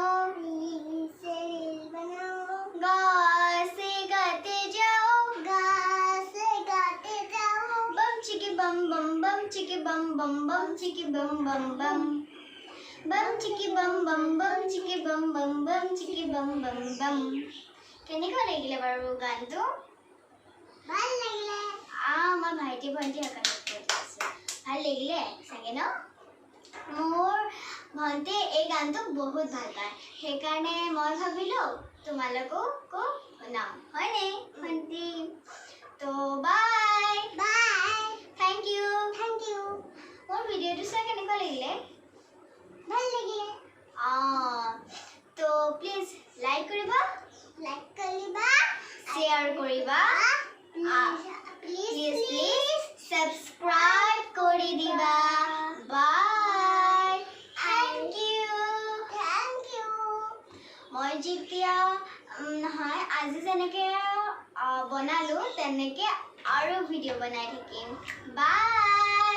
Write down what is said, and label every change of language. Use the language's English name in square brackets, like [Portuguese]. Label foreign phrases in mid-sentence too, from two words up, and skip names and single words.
[Hindi] री से रेल बनाओ गा से गाते जाओ गा से गाते जाओ बम चिकी बम बम बम चिकी बम बम बम चिकी बम बम बम बम चिकी बम बम बम चिकी बम बम बम चिकी बम बम बम [Assamese] কেনেকুৱা লাগিলে বাৰু গানটো ভাল লাগিলে আমাৰ ভাইটি ভণ্টি সকলক কৈ দিছোঁ ভাল লাগিলে চাগে ন মোৰ ভণ্টি এই গানটো বহুত ভাল পায় সেইকাৰণে মই ভাবিলোঁ তোমালোককো শুনাম হয়নে ভণ্টি তো বাই বাই [English] thank you thank you [Assamese] মোৰ ভিডিঅ'টো চাই কেনেকুৱা লাগিলে ভাল লাগিলে তো প্লিজ লাইক কৰিবা লাইক কৰিবা শ্বেয়াৰ কৰিবা প্লিজ [English] please subscribe [Assamese] কৰি দিবা [English] bye thank you [Assamese] মই যেতিয়া নহয় আজি যেনেকৈ বনালোঁ তেনেকৈ আৰু ভিডিঅ' বনাই থাকিম বাই